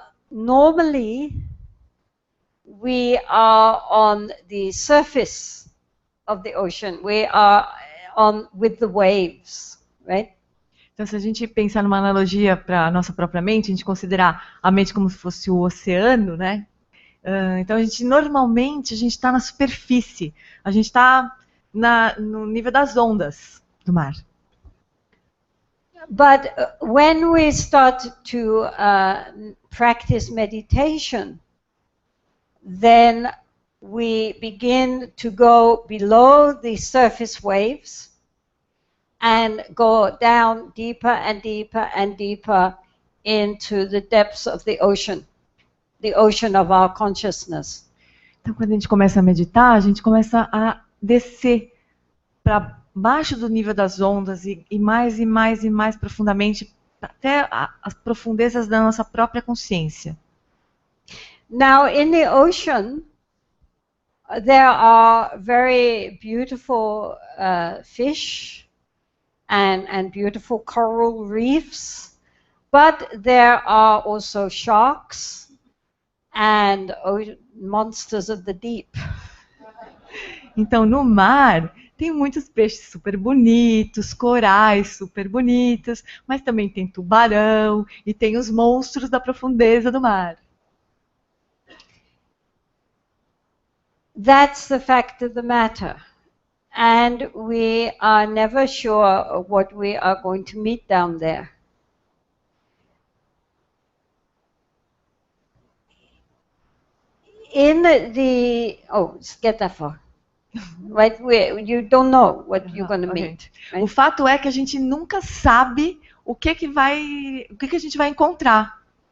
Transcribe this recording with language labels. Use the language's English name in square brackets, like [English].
[English] Normally, we are on the surface of the ocean. We are on with the waves, right? [Portuguese] Então, se a gente pensar numa analogia para a nossa própria mente, a gente considerar a mente como se fosse o oceano, né? Então, normalmente, a gente está na superfície, a gente está no nível das ondas do mar. [English] But when we start to practice meditation, then we begin to go below the surface waves and go down deeper and deeper and deeper into the depths of the ocean of our consciousness. [Portuguese] Então, quando a gente começa a meditar, a gente começa a descer para baixo do nível das ondas e mais e mais e mais profundamente até as profundezas da nossa própria consciência. [English] Now, in the ocean, there are very beautiful fish and beautiful coral reefs, but there are also sharks and monsters of the deep. [Portuguese] Então, no mar, tem muitos peixes super bonitos, corais super bonitos, mas também tem tubarão e tem os monstros da profundeza do mar. [English] That's the fact of the matter. And we are never sure what we are going to meet down there. In the, get that far. Right, you don't know what you're going to meet. Right? [Portuguese] O fato é que a gente nunca sabe o que a gente vai encontrar.